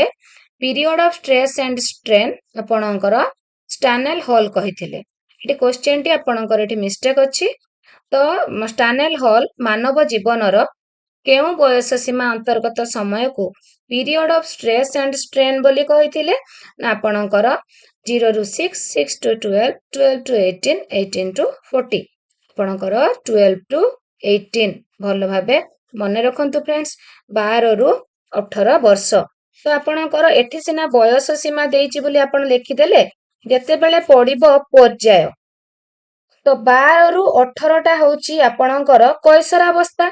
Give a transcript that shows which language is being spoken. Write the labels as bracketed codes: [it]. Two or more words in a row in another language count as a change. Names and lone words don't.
[en] period of stress and strain ଆପଣଙ୍କର ଷ୍ଟାନେଲ ହଲ୍ କହିଥିଲେ। [or] ଏଠି କ୍ୱେଶ୍ଚନଟି ଆପଣଙ୍କର ଏଠି ମିଷ୍ଟେକ୍ ଅଛି। ତ ଷ୍ଟାନେଲ ହଲ୍ ମାନବ ଜୀବନର କେଉଁ ବୟସ ସୀମା ଅନ୍ତର୍ଗତ ସମୟକୁ [en] period of stress and strain [or] ବୋଲି କହିଥିଲେ? ନା ଆପଣଙ୍କର 0 ରୁ 6, 6 to 12, 12 to 18, 18 to 40। ଆପଣଙ୍କର 12 to 18 ଭଲ ଭାବେ ମନେ ରଖନ୍ତୁ ଫ୍ରେଣ୍ଡସ୍, 12 ରୁ 18 ବର୍ଷ। ତ ଆପଣଙ୍କର ଏଠି ସିନା ବୟସ ସୀମା ଦେଇଛି ବୋଲି ଆପଣ ଲେଖିଦେଲେ, ଯେତେବେଳେ ପଡିବ ପର୍ଯ୍ୟାୟ, ତ 12 ରୁ 18ଟା ହଉଛି ଆପଣଙ୍କର କୈଶୋରାବସ୍ଥା।